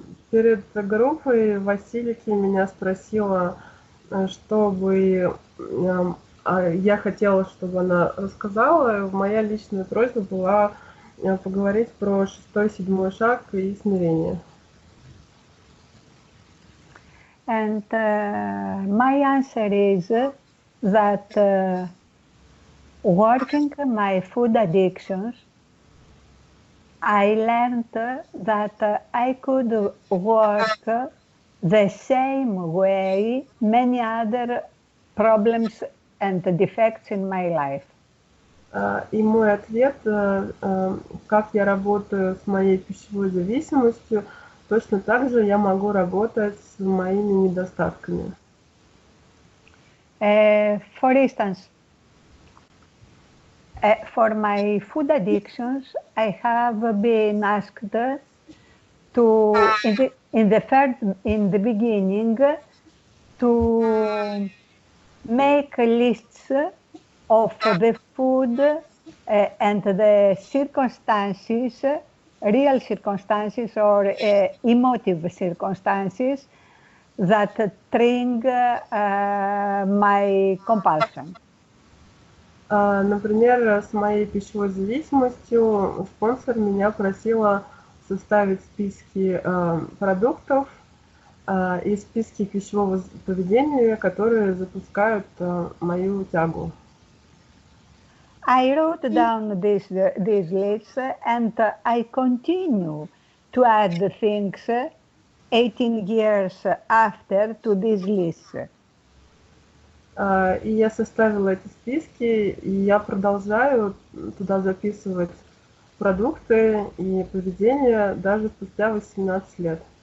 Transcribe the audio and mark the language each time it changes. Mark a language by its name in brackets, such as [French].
[Russian] Перед группой Василики меня спросила, чтобы я хотела, чтобы она рассказала. Моя личная просьба была поговорить про 6-7 шаг и смирение. [English] And my answer is that working my food addictions, I learned that I could work the same way many other problems and defects in my life. [Russian] И мой ответ, как я работаю с моей пищевой зависимостью, точно так же я могу работать с моими недостатками. [English] For instance, for my food addictions, I have been asked to, in the beginning, to make lists of the food and the circumstances, real circumstances or emotive circumstances that trigger my compulsion. [Russian] Например, с моей пищевой зависимостью спонсор меня просила составить списки продуктов и списки пищевого поведения, которые запускают мою тягу. [English] I wrote down these lists and I continue to add things 18 years after to these lists. [Russian] И я составила эти списки, и я продолжаю туда записывать продукты и поведение даже спустя 18 лет.